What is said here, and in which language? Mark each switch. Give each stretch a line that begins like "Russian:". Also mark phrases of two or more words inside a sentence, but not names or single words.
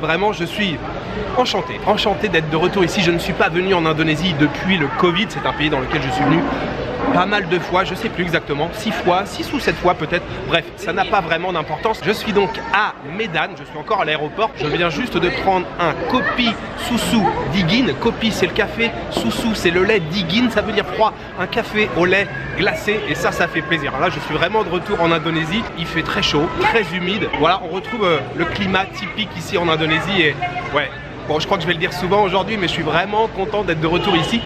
French: Vraiment, je suis enchanté d'être de retour ici. Je ne suis pas venu en Indonésie depuis le Covid. C'est un pays dans lequel je suis venu pas mal de fois, je sais plus exactement, 6 ou 7 fois peut-être. Bref, ça n'a pas vraiment d'importance. Je suis donc à Medan, je suis encore à l'aéroport. Je viens juste de prendre un
Indonesian: kopi susu dingin.
French: Kopi c'est le café, susu c'est le lait, dingin ça veut dire froid. Un café au lait glacé et ça fait plaisir. Alors là je suis vraiment de retour en Indonésie. Il fait très chaud, très humide. Voilà, on retrouve le climat typique ici en Indonésie et ouais. Bon, je crois que je vais le dire souvent aujourd'hui, mais je suis vraiment content d'être de retour ici.